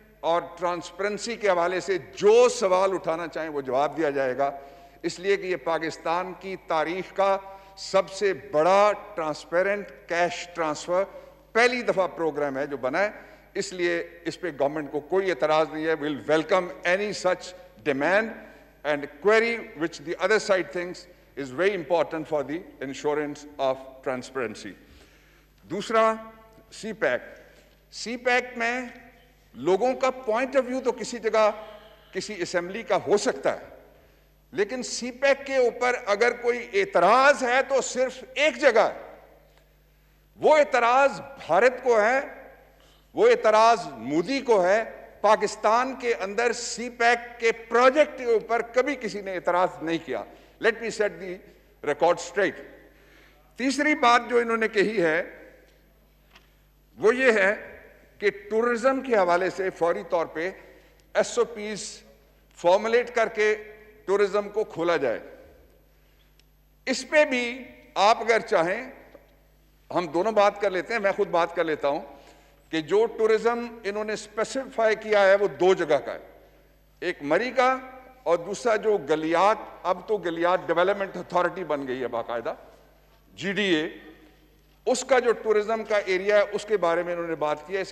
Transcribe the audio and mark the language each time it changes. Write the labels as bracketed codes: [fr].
[ur] اور ٹرانسپیرنسی کے حوالے سے جو سوال اٹھانا چاہیں وہ جواب دیا جائے گا, اس لیے کہ یہ پاکستان کی تاریخ کا سب سے بڑا ٹرانسپیرنٹ کیش ٹرانسفر پہلی دفعہ پروگرام ہے جو بنا ہے. اس لیے اس پہ گورنمنٹ کو کوئی اعتراض نہیں ہے. [en] Well welcome any such demand and query which the other side thinks is very important for the insurance of transparency. [ur] دوسرا سی پیک. سی پیک میں لوگوں کا پوائنٹ آف ویو تو کسی جگہ کسی اسمبلی کا ہو سکتا ہے, لیکن سی پیک کے اوپر اگر کوئی اعتراض ہے تو صرف ایک جگہ ہے. وہ اعتراض بھارت کو ہے, وہ اعتراض مودی کو ہے. پاکستان کے اندر سی پیک کے پروجیکٹ کے اوپر کبھی کسی نے اعتراض نہیں کیا. [en] Let me set the record straight. [ur] تیسری بات جو انہوں نے کہی ہے وہ یہ ہے کہ ٹورزم کے حوالے سے فوری طور پہ ایس او پیز فارمولیٹ کر کے ٹورزم کو کھولا جائے. اس پہ بھی آپ اگر چاہیں ہم دونوں بات کر لیتے ہیں, میں خود بات کر لیتا ہوں کہ جو ٹورزم انہوں نے اسپیسیفائی کیا ہے وہ 2 جگہ کا ہے, ایک مری کا اور دوسرا جو گلیات, اب تو گلیات ڈیولپمنٹ اتھارٹی بن گئی ہے باقاعدہ, جی ڈی اے, اس کا جو ٹورزم کا ایریا ہے اس کے بارے میں انہوں نے بات کی ہے.